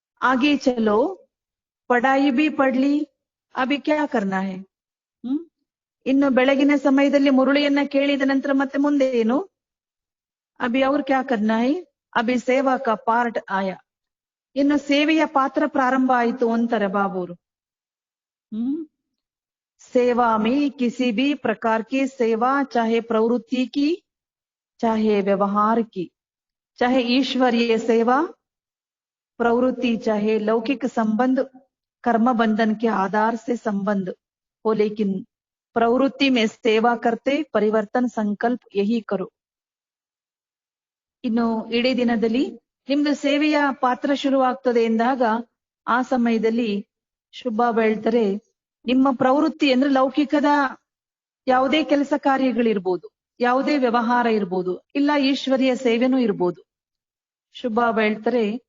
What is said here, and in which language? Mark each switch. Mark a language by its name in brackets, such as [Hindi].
[Hindi] ಆಗೆ ಚಲೋ ಪಢಾಯಿ ಬಿ ಪಡ್ಲಿ, ಅಭಿ ಕ್ಯಾ ಕರ್ನಾ ಹೈ. [Kannada] ಇನ್ನು ಬೆಳಗಿನ ಸಮಯದಲ್ಲಿ ಮುರುಳಿಯನ್ನ ಕೇಳಿದ ನಂತರ ಮತ್ತೆ ಮುಂದೆ ಏನು, [Hindi] ಅಭಿ ಅವ್ರ ಕ್ಯಾ ಕರ್ನಾ ಹೈ, ಅಭಿ ಸೇವಾ ಕಾ ಪಾರ್ಟ್ ಆಯಾ. [Kannada] ಇನ್ನು ಸೇವೆಯ ಪಾತ್ರ ಪ್ರಾರಂಭ ಆಯ್ತು ಅಂತಾರೆ ಬಾಬೂರು. [Hindi] ಸೇವಾ ಮೇ ಕಿಸಿ ಬಿ ಪ್ರಕಾರ ಕಿ ಸೇವಾ, ಚಾಹೆ ಪ್ರವೃತ್ತಿ ಕಿ, चाहे व्यवहार की, चाहे ईश्वरीय सेवा प्रवृत्ति, चाहे लौकिक संबंध कर्म बंधन के आधार से संबंध हो, लेकिन प्रवृत्ति में सेवा करते परिवर्तन संकल्प यही करो. [Kannada] ಇನ್ನು ಇಡೀ ದಿನದಲ್ಲಿ ನಿಮ್ದು ಸೇವೆಯ ಪಾತ್ರ ಶುರುವಾಗ್ತದೆ ಎಂದಾಗ ಆ ಸಮಯದಲ್ಲಿ ಶುಭಾಬ ಹೇಳ್ತಾರೆ, ನಿಮ್ಮ ಪ್ರವೃತ್ತಿ ಅಂದ್ರೆ ಲೌಕಿಕದ ಯಾವುದೇ ಕೆಲಸ ಕಾರ್ಯಗಳಿರ್ಬೋದು, ಯಾವುದೇ ವ್ಯವಹಾರ ಇರ್ಬೋದು, ಇಲ್ಲ ಈಶ್ವರಿಯ ಸೇವೆನೂ ಇರ್ಬೋದು. ಶುಭಾಬ ಹೇಳ್ತಾರೆ,